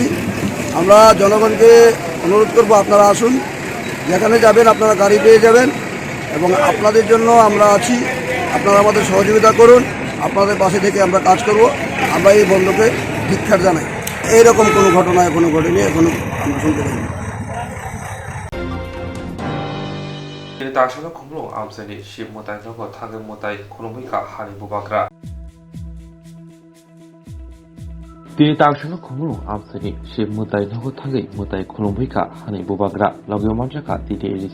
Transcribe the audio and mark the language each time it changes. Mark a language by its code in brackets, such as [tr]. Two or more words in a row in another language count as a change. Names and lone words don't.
[bn] আমরা জনগণকে অনুরোধ করব আপনারা আসুন, যেখানে যাবেন আপনারা গাড়ি পেয়ে যাবেন এবং আপনাদের জন্য আমরা আছি। আপনারা আমাদের সহযোগিতা করুন, আপনাদের পাশে থেকে আমরা কাজ করব। আমরা এই বন্ধকে ধিক্কার জানাই। এইরকম কোনো ঘটনা এখনো ঘটেনি, এখনো আমরা শুনতে পাইনি। [trp] Tangshalo khumlo amsani ship motai nogo thangem motai khulumui ka hani bobagra. Tini tangshalo khumlo amsani ship motai nogo thangei motai khulumui ka hani bobagra logyo manjaka TTADC